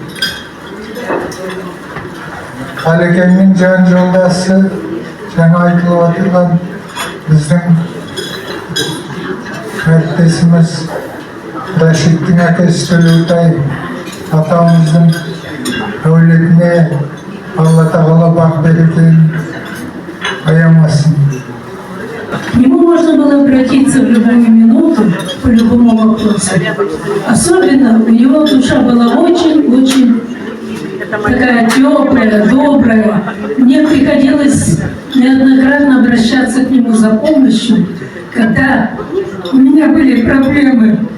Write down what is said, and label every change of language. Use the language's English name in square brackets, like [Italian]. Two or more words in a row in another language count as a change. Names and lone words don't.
[Kazakh] Қалекеңнің жан жолдасы жаңа айтылып отырған біздің әріптесіміз Рашидтің әкесі Төлеутай атамыздың әулетіне Алла тағала бақ берекесін аямасын. [Russian] К нему можно было обратиться в любую минуту по любому вопросу. Особенно у него душа была очень-очень такая теплая, добрая. Мне приходилось неоднократно обращаться к нему за помощью, когда у меня были проблемы.